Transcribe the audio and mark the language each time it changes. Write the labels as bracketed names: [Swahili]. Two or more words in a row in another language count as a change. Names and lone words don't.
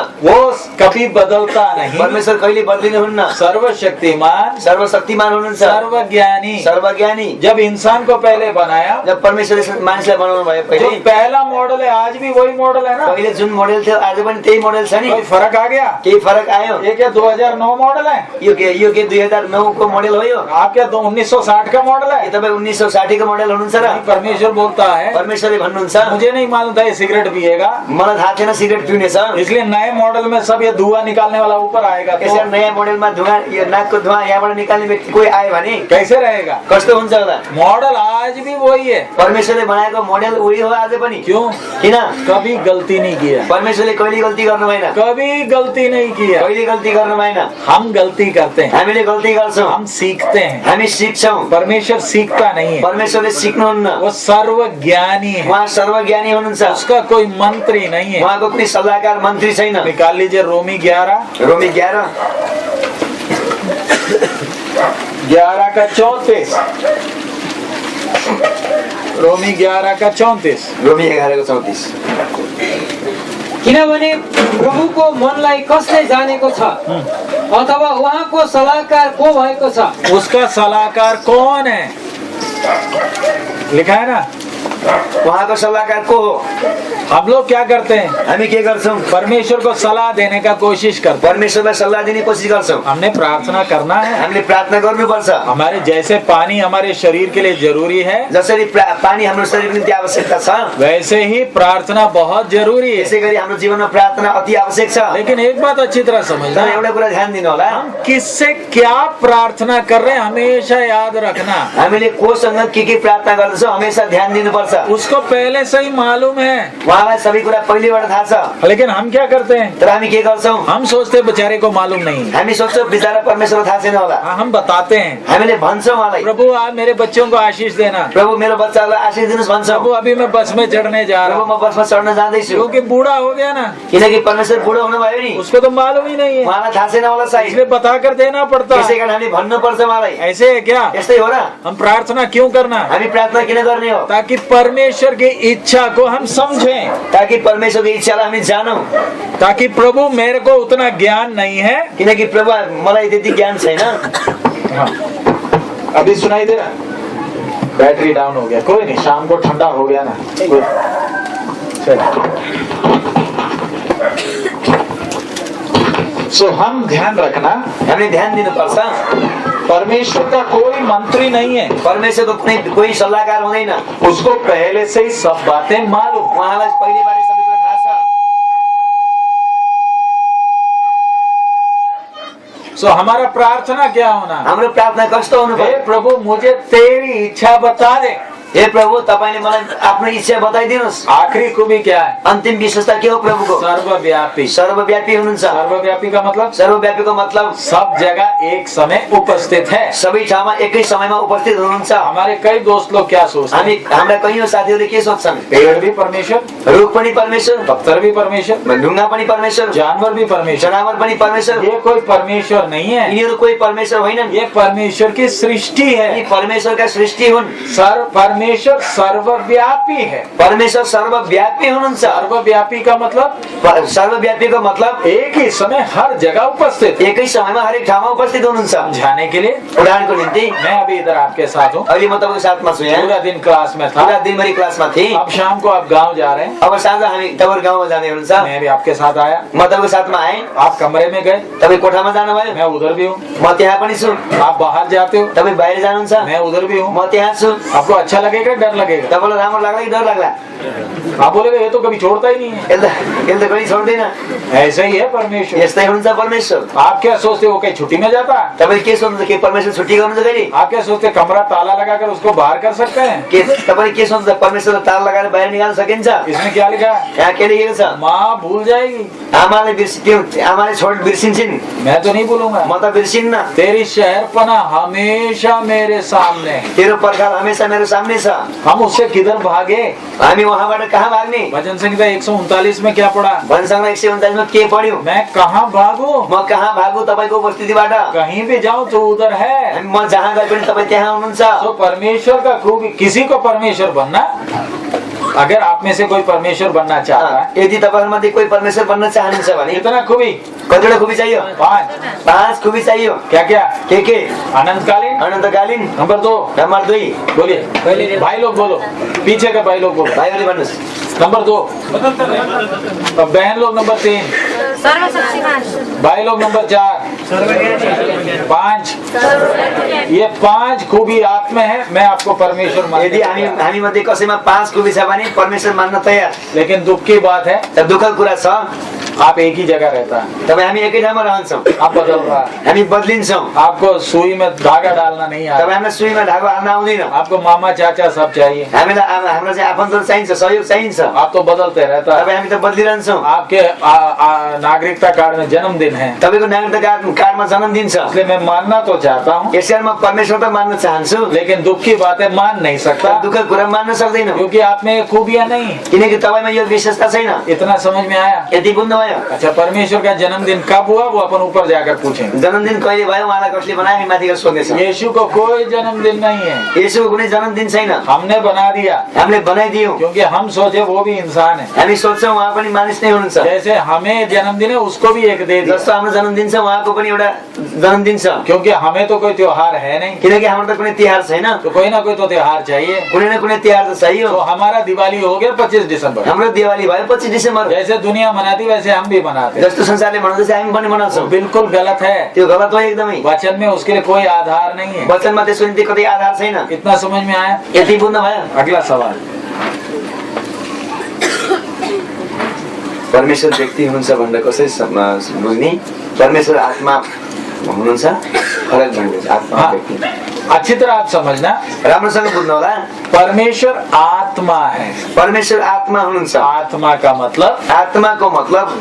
[Hindi] वो कभी बदलता नहीं। [Nepali] परमेश्वर कहिले बदलिनुहुन्न। [Hindi] सर्वशक्तिमान, [Nepali] सर्वशक्तिमान हुनुहुन्छ, [Hindi] सर्वज्ञानी। [Nepali] सर्वज्ञानी। [Hindi] जब इंसान को पहले बनाया, [Nepali] जब परमेश्वरले मानिसलाई बनाउनु भयो [Hindi] जो [Nepali] पहिले, [Hindi] पहला मॉडल है आज भी वही मॉडल है ना, [Nepali] पहिले जुन मोडल थियो आज पनि त्यही मोडल छ नि। [Hindi] कोई फर्क आ गया? [Nepali] केही फरक आयो? [Hindi] ये क्या 2009 मॉडल है? [Nepali] यो के 2009 को मोडल हो? यो [Hindi] आप क्या 1960 का मॉडल है? [Nepali] के तपाईँ 1960 को मोडल हुनुहुन्छ र? [Hindi] नहीं, परमेश्वर बोलता है, [Nepali] परमेश्वरले भन्नुहुन्छ, [Hindi] मुझे नहीं मालूम था ये सिगरेट पिएगा, [Nepali] मलाई थाहा थिएन सिगरेट पिउने छ, [Hindi] इसलिए नए मॉडल में सब ये धुआं निकालने वाला ऊपर आएगा, [Nepali] यसरी [Hindi] तो [Nepali] नयाँ मोडलमा धुवाँ, यो नाकको धुवाँ यहाँबाट निकाल्ने व्यक्ति कोही आयो भने [Hindi] कैसे रहेगा? [Nepali] कस्तो हुन्छ होला? [Hindi] मॉडल आज भी वही है। [Nepali] परमेश्वरले बनाएको मोडल उही हो आज पनि। [Hindi] क्यों? [Nepali] किन? [Hindi] कभी गलती नहीं किया, [Nepali] परमेश्वरले कहिले गल्ती गर्नु भएन, [Hindi] कभी गलती नहीं किया। [Nepali] कहिले गल्ती गर्नु भएन। [Hindi] हम गलती करते हैं, [Nepali] हामीले गल्ती गर्छौँ, [Hindi] हम सीखते हैं। [Nepali] हामी सिक्छौँ। [Hindi] परमेश्वर सीखता नहीं है, [Nepali] परमेश्वरले सिक्नुहुन्न। [Hindi] वो सर्वज्ञानी है, [Nepali] उहाँ सर्वज्ञानी हुनुहुन्छ, [Hindi] उसका कोई मंत्री नहीं है। [Nepali] उहाँको कुनै सल्लाहकार मन्त्री छैन। [Hindi] निकाल लीजिए रोमी 11 [Nepali] रोमी 11 [Hindi] का 34, रोमी 11 का 34। [Nepali] रोमी 11 को 34। किनभने प्रभुको मनलाई कसले जानेको छ अथवा उहाँको सल्लाहकार को भएको छ? [Hindi] उसका सलाहकार कौन है? लिखा है ना, [Nepali] उहाँको सल्लाहकार को हो? [Hindi] हम लोग क्या करते हैं? [Nepali] हामी के गर्छौँ? [Hindi] परमेश्वर को सलाह देने का कोशिश करते हैं। [Nepali] परमेश्वरलाई सल्लाह दिने कोसिस गर्छौँ। [Hindi] हमने प्रार्थना करना है। [Nepali] हामीले प्रार्थना गर्नुपर्छ। [Hindi] हमारे जैसे पानी हमारे शरीर के लिए जरूरी है, [Nepali] जसरी पानी हाम्रो शरीरको निम्ति आवश्यकता छ, [Hindi] वैसे ही प्रार्थना बहुत जरूरी है। [Nepali] त्यसै गरी हाम्रो जीवनमा प्रार्थना अति आवश्यक छ। [Hindi] लेकिन एक बात अच्छी तरह समझना, [Nepali] तर एउटा कुरा ध्यान दिनु होला, [Hindi] किससे क्या प्रार्थना कर रहे हैं हमेशा याद रखना। [Nepali] हामीले कोसँग के प्रार्थना गर्दछौँ हमेशा ध्यान दिनुपर्छ। [Hindi] उसको पहले से ही मालूम है, [Nepali] उहाँलाई सबै कुरा पहिलेबाट थाहा छ। [Hindi] लेकिन हम क्या करते हैं? [Nepali] तर हामी के गर्छौँ? [Hindi] हम सोचते बेचारे को मालूम नहीं है। [Nepali] हामी सोच्छौँ बिचारा परमेश्वरलाई थाहा छैन होला। [Hindi] हम बताते हैं, [Nepali] हामीले भन्छौँ उहाँलाई, [Hindi] प्रभु आप मेरे बच्चों को आशीष देना, [Nepali] प्रभु मेरो बच्चालाई आशीष दिनुहोस् भन्छौँ। [Hindi] प्रभु अभी मैं बस में चढ़ने जा रहा [Nepali] प्रभु [Hindi] हूँ, [Nepali] म बसमा चढ्न जाँदैछु। [Hindi] क्योंकि बूढ़ा हो गया ना, [Nepali] किनकि परमेश्वर बुढो हुनुभयो नि, [Hindi] उसको तो मालूम ही नहीं है, [Nepali] उहाँलाई थाहा छैन होला सायद। [Hindi] इसलिए बता कर देना पड़ता [Nepali] त्यसै [Hindi] है। [Nepali] कारण हामी भन्नुपर्छ उहाँलाई। [Hindi] ऐसे है क्या? [Nepali] यस्तै हो र? [Hindi] हम प्रार्थना क्यों करना? [Nepali] हामी प्रार्थना किन गर्ने हो? [Hindi] ताकि परमेश्वर की इच्छा को हम समझें, [Nepali] ताकि परमेश्वरको इच्छालाई हामी जानौँ। [Hindi] ताकि प्रभु मेरे को उतना ज्ञान नहीं है। [Nepali] किनकि प्रभु मलाई त्यति ज्ञान छैन। [Hindi] हाँ, अभी सुनाई दे रहा? [English] battery down [Hindi] हो गया, कोई नहीं, शाम को ठंडा हो गया ना। सो हम ध्यान रखना, [Nepali] हामीले ध्यान दिनुपर्छ। [Hindi] परमेश्वर का कोई मंत्री नहीं है, [Nepali] परमेश्वरको कुनै कोही सल्लाहकार हुँदैन। [Hindi] उसको पहले से ही सब बातें मालूम। [Nepali] उहाँलाई पहिलेबाटै सबै कुरा थाहा छ। [Hindi] सो हमारा प्रार्थना क्या होना? [Nepali] हाम्रो प्रार्थना कस्तो हुनु हे पर्यो? [Hindi] प्रभु मुझे तेरी इच्छा बता दे। [Nepali] हे प्रभु तपाईले मलाई आफ्नो इच्छा बताइदिनुस्। [Hindi] आखिरी खूबी क्या है? [Nepali] अन्तिम विशेषता के हो प्रभुको? [Hindi] सर्वव्यापी। [Nepali] सर्वव्यापी हुनुहुन्छ। [Hindi] सर्वव्यापी का मतलब? [Nepali] सर्वव्यापीको मतलब [Hindi] सब जगह एक समय उपस्थित है। [Nepali] सबै ठाउँमा एकै समयमा उपस्थित हुनुहुन्छ। [Hindi] हमारे कई दोस्त लोग क्या सोचते हैं? [Nepali] हाम्रा कैयौं साथीहरूले के सोच्छन्? [Hindi] पेड़ भी परमेश्वर, [Nepali] रुख पनि परमेश्वर, [Hindi] पत्थर भी परमेश्वर, [Nepali] ढुङ्गा पनि परमेश्वर, [Hindi] जानवर भी परमेश्वर। [Nepali] जनावर पनि परमेश्वर। [Hindi] ये कोई परमेश्वर नहीं है, [Nepali] यिनीहरू कोही परमेश्वर होइनन्। [Hindi] ये परमेश्वर की सृष्टि [Nepali] यी [Hindi] है। [Nepali] परमेश्वरका सृष्टि हुन्। [Hindi] परमेश्वर सर्वव्यापी है। [Nepali] परमेश्वर सर्वव्यापी हुनुहुन्छ। [Hindi] सर्वव्यापी का मतलब [Nepali] सर्वव्यापीको मतलब [Hindi] एक ही समय हर जगह उपस्थित। [Nepali] एकै समयमा हरेक ठाउँमा उपस्थित हुनुहुन्छ। [Hindi] समझाने के लिए [Nepali] उदाहरणको निम्ति [Hindi] मैं अभी इधर आपके साथ हूँ, [Nepali] अहिले म तपाईँको साथमा छु यहाँ। [Hindi] पूरा दिन क्लास में था, [Nepali] पूरा दिनभरि क्लासमा थिएँ। [Hindi] अब शाम को आप गांव जा रहे हैं, [Nepali] अब साँझ हामी तपाईँको गाउँमा जाने हुनुहुन्छ। [Hindi] मैं भी आपके साथ आया। [Nepali] म तपाईँको साथमा आएँ। [Hindi] आप कमरे में गए, [Nepali] तपाईँ कोठामा जानुभयो, [Hindi] मैं उधर भी हूँ। [Nepali] म त्यहाँ पनि छु। [Hindi] आप बाहर जाते हो, [Nepali] तपाईँ बाहिर जानुहुन्छ, [Hindi] मैं उधर भी हूँ। [Nepali] म त्यहाँ छु। [Hindi] आपको अच्छा लगेगा, डर लगेगा? [Nepali] तपाईँलाई राम्रो लाग्ला कि डर लाग्ला? [Hindi] आप बोलेगा ये तो कभी छोड़ता ही नहीं है। [Nepali] यसले कहिले छोड्दैन। [Hindi] ऐसा ही है परमेश्वर। [Nepali] यस्तै हुनुहुन्छ परमेश्वर। [Hindi] आप क्या सोचते हो कहीं छुट्टी में जाता है? [Nepali] तपाईँ के सोच्नुहुन्छ कि परमेश्वर छुट्टी गर्नुहुन्छ कहिले? [Hindi] आप क्या सोचते कमरा ताला लगाकर उसको बाहर कर सकते हैं? [Nepali] के तपाईँ के सोच्नुहुन्छ परमेश्वरलाई ताला लगाएर बाहिर निकाल्न सकिन्छ? [Hindi] इसमें क्या लिखा है? [Nepali] यहाँ के लेखेको छ? [Hindi] माँ भूल जाएगी। [Nepali] आमाले आमाले बिर्सिन्छन्। [Hindi] मैं तो नहीं भूलूंगा। [Nepali] म त बिर्सिन्न। [Hindi] तेरी शहरपना हमेशा मेरे सामने है। [Nepali] तेरो पर्खाल हमेशा मेरो सामने छ। [Hindi] हम उससे किधर भागे? [Nepali] हामी वहाँबाट कहाँ भाग्ने? [Hindi] भजन संहिता 139 में क्या पढ़ा? [Nepali] भजन 139 मा के पढ्यौ? [Hindi] मैं कहाँ भागू? [Nepali] म कहाँ भागु तपाईँको उपस्थितिबाट? [Hindi] कहीं भी जाऊं तो उधर है। [Nepali] म जहाँ गए पनि तपाईँ त्यहाँ हुनुहुन्छ। [Hindi] तो परमेश्वर का खूबी, किसी को परमेश्वर बनना, अगर आप में से कोई परमेश्वर बनना चाहता है, [Nepali] यदि तपाईहरुमध्ये कोही परमेश्वर बन्न चाहनुहुन्छ भने [Hindi] कितना खूबी? [Nepali] कतिवटा खुबी चाहियो? 5 खुबी चाहियो। [Hindi] क्या क्या? [Nepali] के? [Hindi] अनंतकालीन, [Nepali] अनन्तकालीन। [Hindi] नंबर 2, [Nepali] नम्बर 2 [Hindi] बोलिए भाई लोग, बोलो पीछे का भाई लोग बोलो। [Nepali] भाइहरूले भन्नुस्। [Hindi] नंबर 2, बहन लोग नंबर 3, सर्वशक्तिमान, भाई लोग नंबर 4, 5। ये 5 खूबी आप में है। मैं आपको परमेश्वर [Nepali] यदि हामी मध्ये कसैमा 5 खुबी छ भने परमेश्वर मान्न तयार। [Hindi] लेकिन दुख की बात है, [Nepali] तर दुःखको कुरा छ, [Hindi] आप एक ही जगह रहता है, [Nepali] तपाईँ हामी एकै ठाउँमा रहन्छौँ। [Hindi] आप बदल रहा है। [Nepali] हामी बदलिन्छौँ। [Hindi] आपको सुई में धागा डालना नहीं आता, [Nepali] तपाईँ हामीलाई सुईमा धागो हाल्न आउँदैन। [Hindi] आपको मामा चाचा सब चाहिए, [Nepali] हामीलाई हाम्रो चाहिँ आफन्त चाहिन्छ, सहयोग चाहिन्छ। [Hindi] आप तो बदलते रहता है। [Nepali] तपाईँ हामी त बदलिरहन्छौँ। [Hindi] आपके नागरिकता कार्ड में जन्मदिन है, [Nepali] तपाईँको नागरिकता कार्डमा जन्मदिन छ। [Hindi] इसलिए मैं मानना तो चाहता हूँ, [Nepali] यसैले म परमेश्वर त मान्न चाहन्छु, [Hindi] लेकिन दुख की बात है मान नहीं सकता, [Nepali] दुःखको कुरा मान्न सक्दैन। [Hindi] क्योंकि आप में खूबियां नहीं है। [Nepali] किनकि तपाईँमा यो विशेषता छैन। [Hindi] इतना समझ में आया? [Nepali] यति बुझ्नुभयो? [Hindi] अच्छा, परमेश्वर का जन्मदिन कब हुआ वो अपन ऊपर जाकर पूछेंगे। [Nepali] जन्मदिन कहिले भयो उहाँलाई कसले बनायो हामी माथि गएर सोध्नेछौँ। [Hindi] यीशु को कोई जन्मदिन नहीं है, [Nepali] येशूको कुनै जन्मदिन छैन। [Hindi] हमने बना दिया, [Nepali] हामीले बनाइदियौँ। [Hindi] क्योंकि हम सोचे वो भी इंसान है। [Nepali] हामी सोध्छौँ उहाँ पनि मानिस नै हुनुहुन्छ। [Hindi] जैसे हमें जन्मदिन है उसको भी एक दे दिया, [Nepali] जस्तो हाम्रो जन्मदिन छ उहाँको पनि एउटा जन्मदिन छ। [Hindi] क्योंकि हमें तो कोई त्योहार है नहीं, [Nepali] किनकि हाम्रो त कुनै तिहार छैन। [Hindi] तो कोई ना कोई तो त्योहार चाहिए। [Nepali] कुनै न कुनै तिहार त चाहियो। [Hindi] तो हमारा दिवाली हो गया 25 दिसंबर। [Nepali] हाम्रो दिवाली भयो 25 डिसेम्बर। [Hindi] जैसे दुनिया मनाती वैसे हम भी मनाते। [Nepali] जस्तो संसारले मनाउँछ हामी पनि मनाउँछौँ। [Hindi] बिल्कुल गलत है, [Nepali] त्यो गलत हो एकदमै। [Hindi] वचन में उसके लिए कोई आधार नहीं है। [Nepali] वचनमा त्यसको निम्ति कतै आधार छैन। [Hindi] इतना समझ में आया? [Nepali] यति बुझ्नुभयो? [Hindi] अगला सवाल, [Nepali] परमेश्वर व्यक्ति हुनुहुन्छ भनेर कसरी बुझ्ने? परमेश्वर आत्मा हुनुहुन्छ, फरक भन्दैछ आत्मा [Hindi] हाँ, [Nepali] व्यक्ति। [Hindi] अच्छी तरह आप समझना, [Nepali] राम्रोसँग बुझ्नु होला। [Hindi] परमेश्वर आत्मा है। [Nepali] परमेश्वर आत्मा हुनुहुन्छ। [Hindi] आत्मा का मतलब, [Nepali] आत्माको मतलब